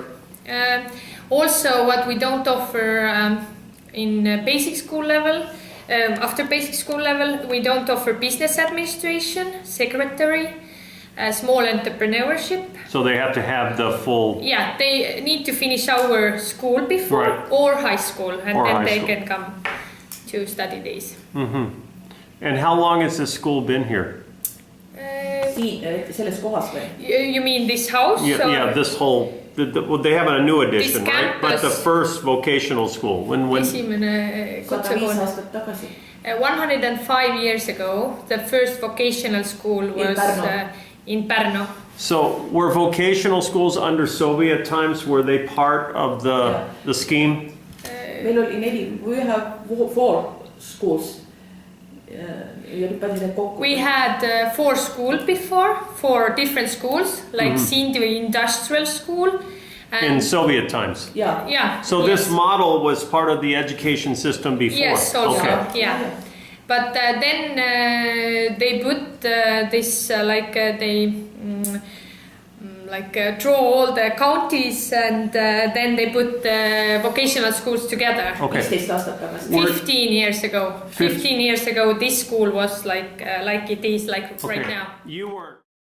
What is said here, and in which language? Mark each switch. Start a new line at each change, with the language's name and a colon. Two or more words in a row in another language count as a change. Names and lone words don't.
English: Also, what we don't offer in basic school level, after basic school level, we don't offer business administration, secretary, small entrepreneurship. So they have to have the full. Yeah, they need to finish our school before Right. or high school, and Or then high they school. can come to study days. And how long has this school been here?
Estonian: siin selles kohas või?
English: You mean this house? Yeah, yeah, this whole. Well, they have a new addition, This right? But the campus. first vocational school, when
Estonian: Esimene 105 kutsekool. aastat tagasi.
English: 105 years ago, the first vocational school was in Parnu. So were vocational schools under Soviet times, were they part of the scheme?
Estonian: Meil oli 4,
English: we have 4 schools. We had 4 schools before, 4 different schools, like Sindu Industrial School. In Soviet times? Yeah. Yeah. So this model was part of the education system before? Yes, also, Okay. yeah. But then they put this, draw all the counties and then they put vocational schools together. Okay.
Estonian: 15 aastat tagasi.
English: 15 years ago. 15 years ago, this school was like it is like right now. You weren't.